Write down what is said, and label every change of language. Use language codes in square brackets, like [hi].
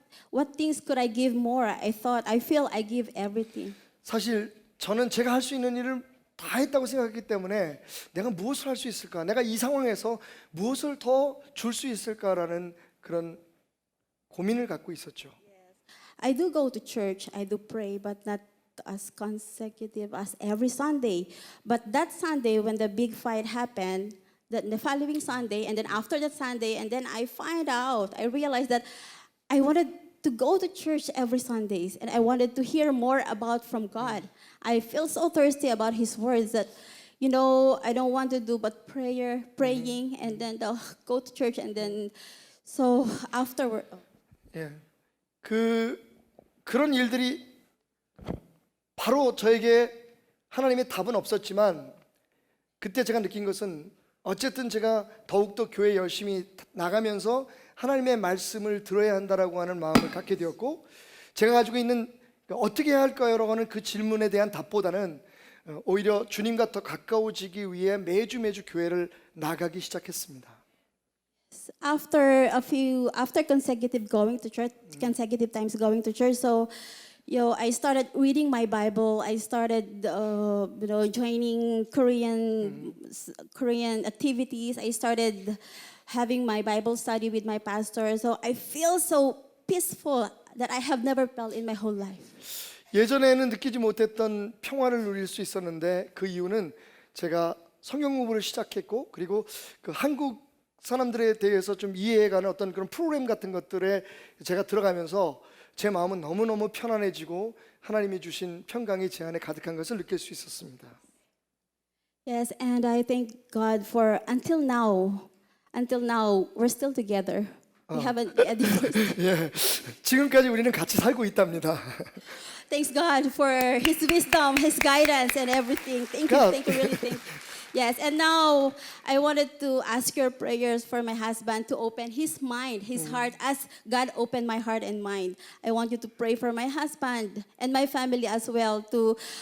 [en] What things could I give more? I feel I give everything. [ko] 사실 저는 제가 할 수 있는 일을 다 했다고 생각했기 때문에 내가 무엇을 할 수 있을까? 내가 이 상황에서 무엇을 더 줄 수 있을까라는 그런 고민을 갖고 있었죠. [en] I do go to church, I do pray, but not as consecutive as every Sunday. But that Sunday when the big fight happened, the following Sunday, and then after that Sunday, and then I realized that I wanted to go to church every Sundays, and I wanted to hear more about from God. I feel so thirsty about His words that, I don't want to do but praying, and then go to church, and then so afterward. [ko] 예, 그런 일들이 바로 저에게 하나님의 답은 없었지만 그때 제가 느낀 것은 어쨌든 제가 더욱더 교회 열심히 나가면서 하나님의 말씀을 들어야 한다라고 하는 마음을 갖게 되었고, 제가 가지고 있는 어떻게 해야 할까요라고 하는 그 질문에 대한 답보다는 오히려 주님과 더 가까워지기 위해 매주 교회를 나가기 시작했습니다. [en] After consecutive times going to church, so I started reading my Bible. I started joining Korean activities. I started having my Bible study with my pastor. So I feel so peaceful that I have never felt in my whole life. [ko] 예전에는 느끼지 못했던 평화를 누릴 수 있었는데 그 이유는 제가 성경 공부를 시작했고, 그리고 그 한국 사람들에 대해서 좀 이해해가는 어떤 그런 프로그램 같은 것들에 제가 들어가면서 제 마음은 너무너무 편안해지고 하나님이 주신 평강이 제 안에 가득한 것을 느낄 수 있었습니다. [en] Yes, and I thank God for until now we're still together. We haven't yet divorced. [ko] 예, 지금까지 우리는 같이 살고 있답니다. [en] Thanks God for His wisdom, His guidance, and everything. Thank you, really thank you. Yes, and now I wanted to ask your prayers for my husband to open his mind, his heart, as God opened my heart and mind. I want you to pray for my husband and my family as well to